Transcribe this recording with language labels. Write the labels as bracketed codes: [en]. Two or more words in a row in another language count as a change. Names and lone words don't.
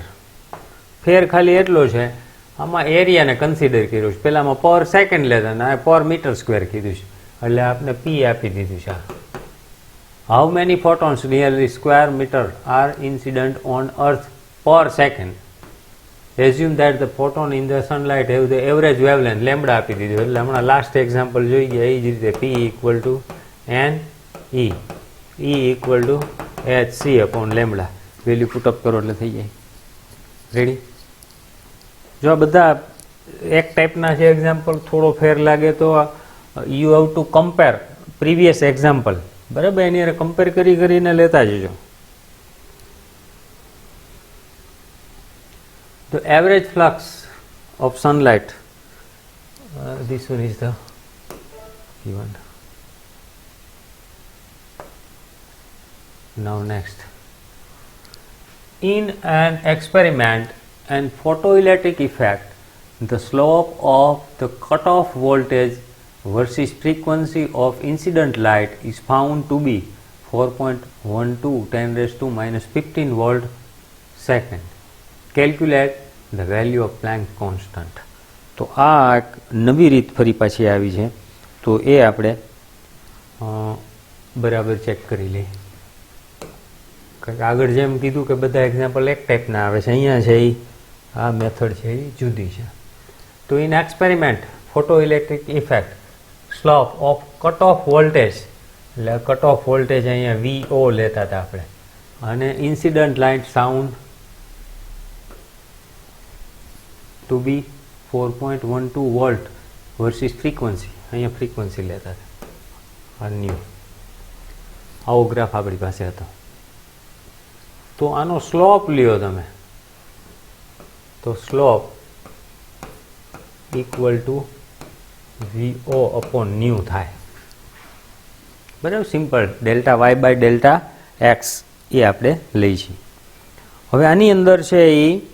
[gu] ફેર ખાલી એટલો છે, આમાં એરિયાને કન્સિડર કર્યું છે. પહેલામાં [en] per second [gu] લેતા અને [en] per meter square [gu] કીધું છે, એટલે આપણે P આપી દીધું છે. [en] how many photons nearly square meter are incident on earth per second. assume that the photon in the sunlight have the average wavelength [gu] લેમ્બડા આપી દીધું એટલે હમણાં [en] last example [gu] જોઈ ગયા એ જ રીતે [en] P equal to n E equal to hc upon [gu] લેમ્બડા વેલ્યુ પુટઅપ કરો એટલે થઈ જાય રેડી જો આ બધા એક ટાઈપના છે એક્ઝામ્પલ થોડો ફેર લાગે તો [en] you have to compare previous example [gu] બરાબર એની હારે કમ્પેર કરીને લેતા જજો [en] The average flux of sunlight, this one is the given. Now next. In an experiment and photoelectric effect, the slope of the cutoff voltage versus frequency of incident light is found to be 4.12 10 raised to minus 15 volt second. Calculate the value of Planck constant. [gu] તો આ એક નવી રીત ફરી પાછી આવી છે તો એ આપણે બરાબર ચેક કરી લઈએ કારણ કે આગળ જેમ કીધું કે બધા એક્ઝામ્પલ એક ટાઈપના આવે છે અહીંયા છે એ આ મેથડ છે એ જુદી છે તો [en] in experiment photo electric effect slope of cut off voltage [gu] એટલે [en] cut off voltage [gu] અહીંયા VO લેતા હતા આપણે અને [en] incident light sound to be 4.12 volt versus frequency [gu] અહીંયા ફ્રીક્વન્સી લેતા હતા આ ન્યૂ આવો ગ્રાફ આપણી પાસે હતો તો આનો સ્લોપ લ્યો તમે તો સ્લોપ [en] equal to VO upon [gu] ન્યૂ થાય બરાબર [en] simple delta y by delta x [gu] એ આપણે લઈ છીએ હવે આની અંદર છે એ